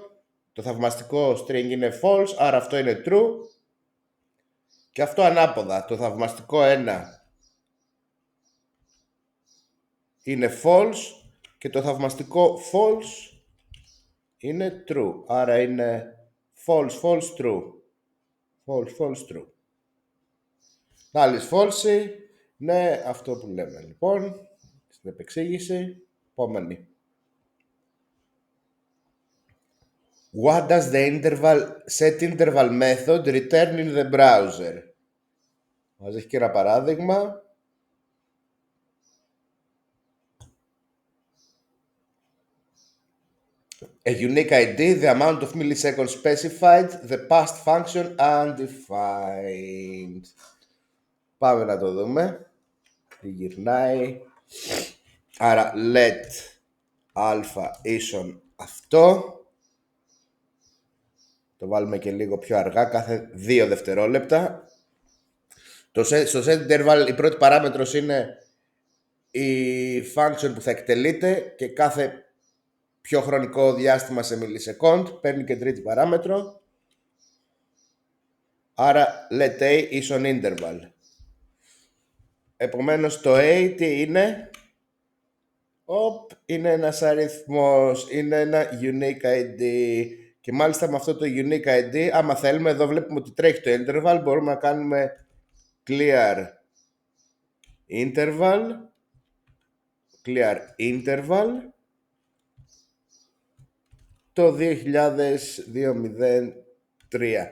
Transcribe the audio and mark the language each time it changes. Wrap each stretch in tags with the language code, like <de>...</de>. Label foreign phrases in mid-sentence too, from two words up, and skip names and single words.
<el>Το θαυμαστικό string είναι false, άρα αυτό είναι true. Και αυτό ανάποδα. Το θαυμαστικό 1 είναι false και το θαυμαστικό false είναι true. Άρα είναι</el> <en>false, true. False, true. Null is false.</en> <el>Ναι, αυτό που λέμε λοιπόν στην επεξήγηση. Επόμενη.</el> <en>What does the set interval method return in the browser?</en> <el>Μας έχει και ένα παράδειγμα.</el> <en>A unique ID, the amount of milliseconds specified, the past function undefined.</en> <el>Πάμε να το δούμε. Τι γυρνάει. Άρα</el> <en>let alpha</en> <el>ίσον αυτό. Το βάλουμε και λίγο πιο αργά, κάθε 2 δευτερόλεπτα. Στο</el> <en>set interval</en> <el>η πρώτη παράμετρος είναι η function που θα εκτελείται και κάθε πιο χρονικό διάστημα σε millisecond παίρνει και τρίτη παράμετρο. Άρα</el> <en>let a</en> <el>ίσον interval. Επομένως το a τι είναι? Είναι ένας αριθμός, είναι ένα</el> <en>unique ID.</en> <el>Και μάλιστα με αυτό το</el> <en>unique ID,</en> <el>άμα θέλουμε, εδώ βλέπουμε ότι τρέχει το interval, μπορούμε να κάνουμε</el> <en>clear interval</en> <el>το 2003.</el>